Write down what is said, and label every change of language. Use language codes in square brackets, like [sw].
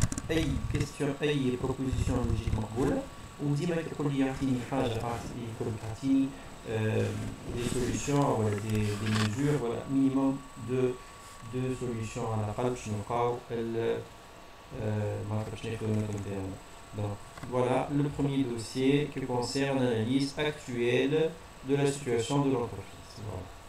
[ar] أي question، أي proposition logique مقبولة. وديما كيقول لي يعطيني حاجه، يقول لك يعطيني [fr] des solutions [ar] ولا [fr] des mesures، voilà minimum de solutions [ar] على الاقل باش نلقاو ما نعرفش شنو الخدمات نتاعنا. [fr] Donc voilà le premier dossier qui concerne l'analyse actuelle de la situation de l'entreprise. Voilà.